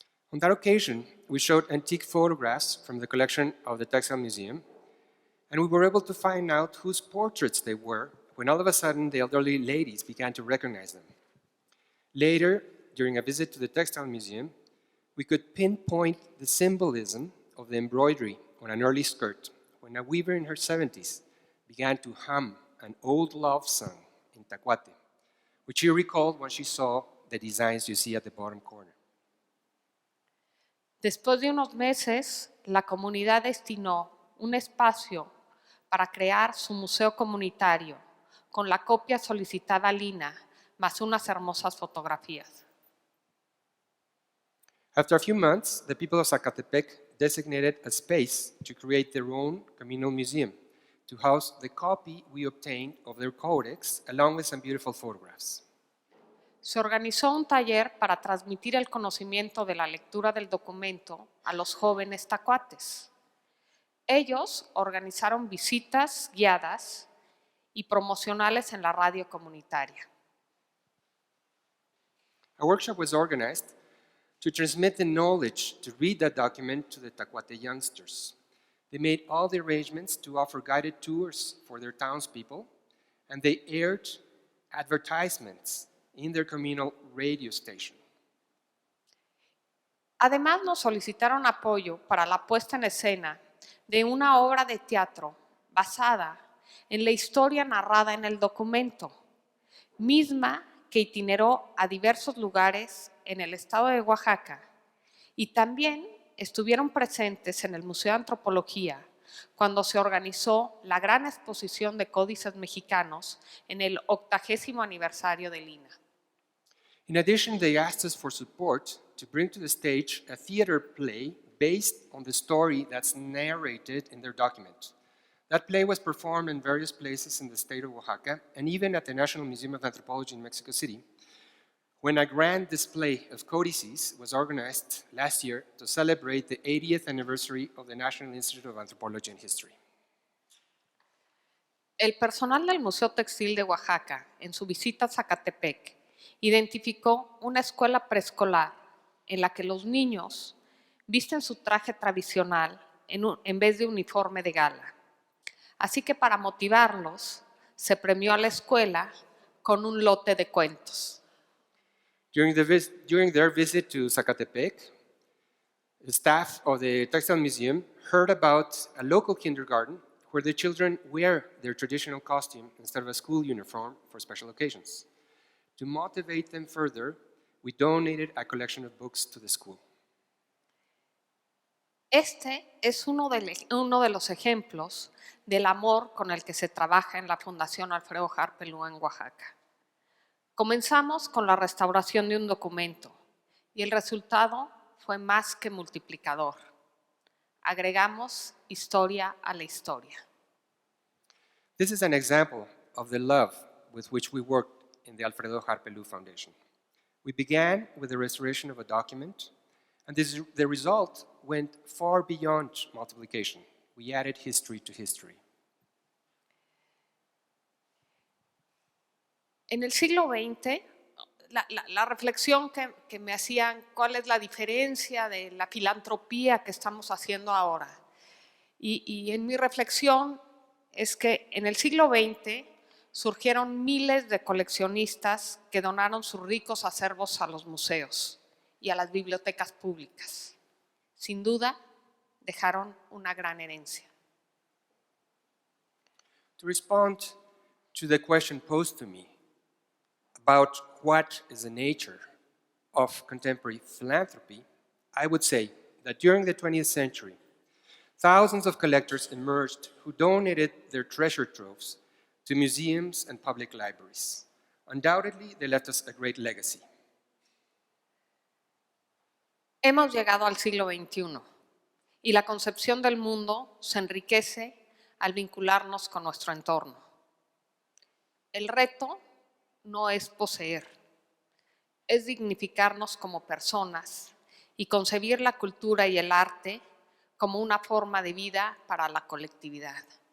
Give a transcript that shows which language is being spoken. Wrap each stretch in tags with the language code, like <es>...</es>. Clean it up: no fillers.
<en>On that occasion, we showed antique photographs from the collection of the Textile Museum, and we were able to find out whose portraits they were when all of a sudden the elderly ladies began to recognize them. Later, during a visit to the Textile Museum, we could pinpoint the symbolism of the embroidery on an early skirt when a weaver in her 70s began to hum an old love song in Tacuate, which she recalled when she saw the designs you see at the bottom corner.</en> <es>Después de unos meses, la comunidad destinó un espacio para crear su museo comunitario con la copia solicitada a Lina, más unas hermosas fotografías.</es> <en>After a few months, the people of Zacatepec designated a space to create their own communal museum to house the copy we obtained of their codex, along with some beautiful photographs.</en> <es>Se organizó un taller para transmitir el conocimiento de la lectura del documento a los jóvenes tacuates. Ellos organizaron visitas guiadas y promocionales en la radio comunitaria.</es> <en>A workshop was organized to transmit the knowledge to read that document to the Tacuate youngsters. They made all the arrangements to offer guided tours for their townspeople, and they aired advertisements in their communal radio station.</en> <es>Además, nos solicitaron apoyo para la puesta en escena de una obra de teatro basada en la historia narrada en el documento, misma que itineró a diversos lugares en el estado de Oaxaca, y también estuvieron presentes en el Museo de Antropología cuando se organizó la gran exposición de códices mexicanos en el 80º aniversario de Lina.</es> <en>In addition, they asked us for support to bring to the stage a theater play based on the story that's narrated in their document. That play was performed in various places in the state of Oaxaca and even at the National Museum of Anthropology in Mexico City, when a grand display of codices was organized last year to celebrate the 80th anniversary of the National Institute of Anthropology and History.</en> <es>El personal del Museo Textil de Oaxaca, en su visita a Zacatepec, identificó una escuela preescolar en la que los niños visten su traje tradicional en vez de uniforme de gala. Así que para motivarlos, se premió a la escuela con un lote de cuentos.</es> <en>During their visit to Zacatepec, the staff of the Textile Museum heard about a local kindergarten where the children wear their traditional costume instead of a school uniform for special occasions. To motivate them further, we donated a collection of books to the school.</en> <es>Este es uno de los ejemplos del amor con el que se trabaja en la Fundación Alfredo Harpelú en Oaxaca. Comenzamos con la restauración de un documento y el resultado fue más que multiplicador. Agregamos historia a la historia.</es> <en>This is an example of the love with which we worked in the Alfredo Harpelú Foundation. We began with the restoration of a document, and the result went far beyond multiplication. We added history to history.</en> <es>En el siglo XX, la reflexión que me hacían, ¿cuál es la diferencia de la filantropía que estamos haciendo ahora? Y en mi reflexión es que en el siglo XX surgieron miles de coleccionistas que donaron sus ricos acervos a los museos y a las bibliotecas públicas. Sin duda, dejaron una gran herencia.</es> <en>To respond to the question posed to me about what is the nature of contemporary philanthropy, I would say that during the 20th century, thousands of collectors emerged who donated their treasure troves to museums and public libraries. Undoubtedly, they left us a great legacy.</en> <es>Hemos llegado al siglo XXI y la concepción del mundo se enriquece al vincularnos con nuestro entorno. El reto no es poseer, es dignificarnos como personas y concebir la cultura y el arte como una forma de vida para la colectividad.</es>